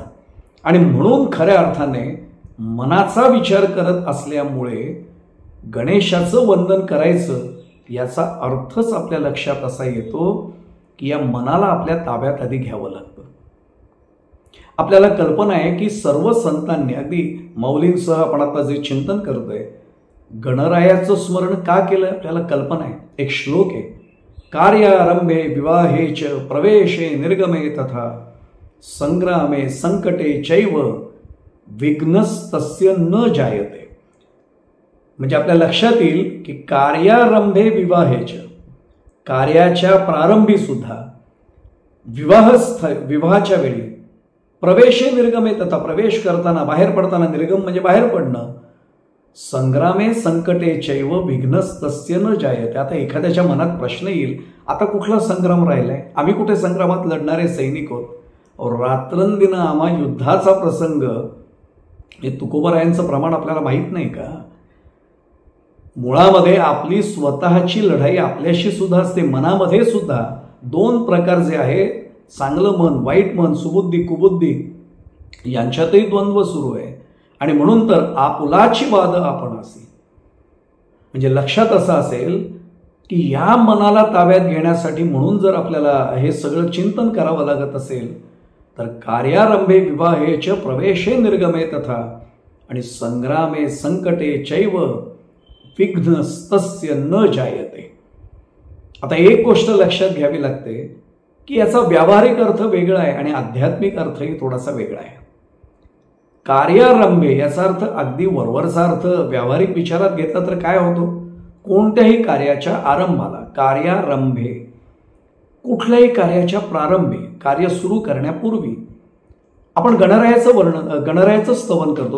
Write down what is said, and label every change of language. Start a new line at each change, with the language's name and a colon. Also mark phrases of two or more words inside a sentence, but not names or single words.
Marathi: आणि म्हणून खऱ्या अर्थाने मनाचा विचार करत असल्यामुळे गणेशाचं वंदन करायचं याचा अर्थच आपल्या लक्षात असा येतो की या मनाला आपल्या ताब्यात आधी घ्यावं लागतं. आपल्याला कल्पना आहे की सर्व संतांनी, अगदी माऊलींसह आपण आता जे चिंतन करतोय, गणरायाचं स्मरण का केलं आपल्याला कल्पना आहे. एक श्लोक आहे,
Sanskrit: कार्यारंभे विवाहेच प्रवेशे निर्गमे तथा संग्रामे संकटे चैव विघ्नस्तस्य न जायते.
Marathi: म्हणजे आपल्या लक्षात येईल की
Sanskrit: कार्यारंभे विवाहेच,
Marathi: कार्याच्या प्रारंभी सुद्धा, विवाहाच्या वेळी,
Sanskrit: प्रवेशे निर्गमे तथा,
Marathi: प्रवेश करताना, बाहेर पडताना, निर्गम म्हणजे बाहेर पडणं,
Sanskrit: संग्रामे संकटे चैव विघ्नस्तस्य न जायते.
Marathi: आता एखाद्याच्या मनात प्रश्न येईल, आता कुठला संग्राम राहिलाय? आम्ही कुठे संग्रामात लढणारे सैनिक आहोत? रात्रंदिन आम्हा युद्धाचा प्रसंग, हे तुकोबरायांचं प्रमाण आपल्याला माहीत नाही का? मुळामध्ये आपली स्वतःची लढाई आपल्याशी सुद्धा असते. मनामध्ये सुद्धा 2 प्रकार जे आहे, चांगलं मन, वाईट मन, सुबुद्धी कुबुद्धी, यांच्यातही द्वंद्व सुरू आहे. आणि म्हणून तर आपुलाची वाद आपण असे, म्हणजे लक्षात असं असेल की या मनाला ताब्यात घेण्यासाठी म्हणून जर आपल्याला हे सगळं चिंतन करावं लागत असेल तर
Sanskrit: कार्यारंभे विवाहेच प्रवेशे निर्गमे तथा
Marathi: आणि
Sanskrit: संग्रामे संकटे चैव विघ्नस्तस्य न जायते.
Marathi: आता एक गोष्ट लक्षात घ्यावी लागते की याचा व्यावहारिक अर्थ वेगळा आहे आणि आध्यात्मिक अर्थही थोडासा वेगळा आहे. कार्यारंभे याचा अर्थ अगदी वरवरचा अर्थ व्यावहारिक विचारात घेतला तर काय होतो? कोणत्याही कार्याच्या आरंभाला, कार्यारंभे, कुठल्याही कार्याच्या प्रारंभी, कार्य सुरू करण्यापूर्वी आपण गणरायाचं स्तवन करतो.